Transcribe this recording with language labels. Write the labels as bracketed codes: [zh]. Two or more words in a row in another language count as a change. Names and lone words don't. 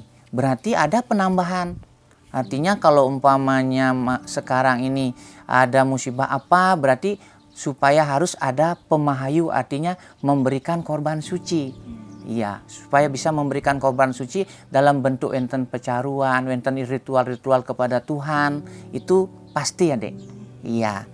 [id] Berarti ada penambahan. Artinya kalau umpamanya sekarang ini ada musibah apa, berarti supaya harus ada pemahayu, artinya memberikan korban suci. Iya, supaya bisa memberikan korban suci dalam bentuk enten pecaruan, enten ritual-ritual kepada Tuhan, itu pasti ya, Dek. Iya.